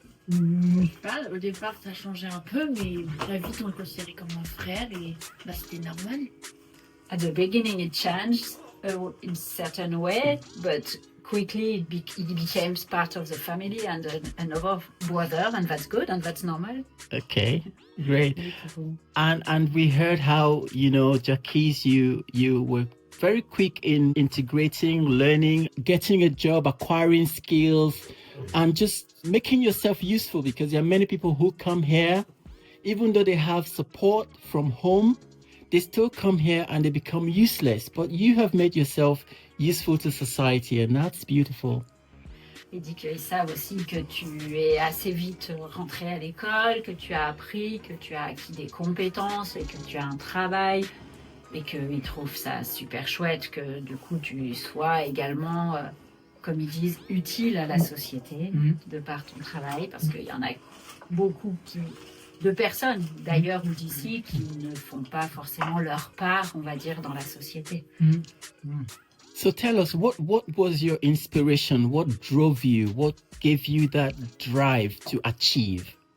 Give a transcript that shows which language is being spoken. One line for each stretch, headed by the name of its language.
French: Au départ, ça changeait un peu, mais très vite, on le considérait comme un frère et bah, c'était normal.
English: At the beginning, it changed in a certain way, but quickly it became part of the family and another brother, and that's good and that's normal. Okay, great. And we heard how, Djakis, you were very quick in integrating, learning, getting a job, acquiring skills, and just making yourself useful, because there are many people who come here, even though they have support from home, they still come here and they become useless. But you have made yourself useful to society, and that's beautiful.
French: Il dit qu'ils savent aussi que tu es assez vite rentré à l'école, que tu as appris, que tu as acquis des compétences et que tu as un travail, et qu'ils trouvent ça super chouette que du coup tu sois également, comme ils disent, utile à la société de par ton travail, parce qu'il y en a beaucoup de personnes d'ailleurs ou d'ici qui ne font pas forcément leur part, on va dire, dans la société.
English: So tell us, what was your inspiration? What drove you? What gave you that drive to achieve?